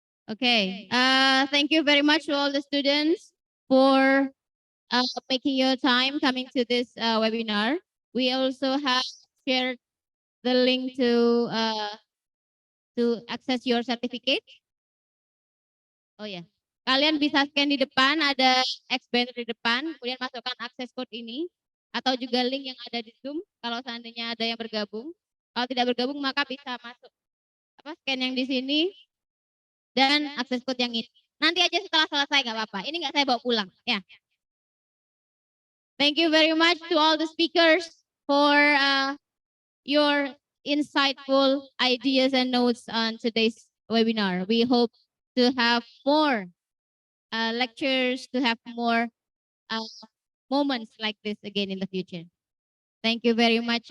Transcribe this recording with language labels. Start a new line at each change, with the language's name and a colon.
English: Okay, thank you very much to all the students for making your time coming to this webinar. We also have shared the link to access your certificate.
Indonesian: Oh ya, kalian bisa scan di depan, ada X banner di depan, kemudian masukkan akses code ini, atau juga link yang ada di Zoom, kalau seandainya ada yang bergabung. Kalau tidak bergabung, maka bisa masuk scan yang di sini, dan akses code yang ini. Nanti aja setelah selesai, nggak apa-apa. Ini nggak saya bawa pulang, ya.
English: Thank you very much to all the speakers for your insightful ideas and notes on today's webinar. We hope to have more lectures, to have more moments like this again in the future. Thank you very much.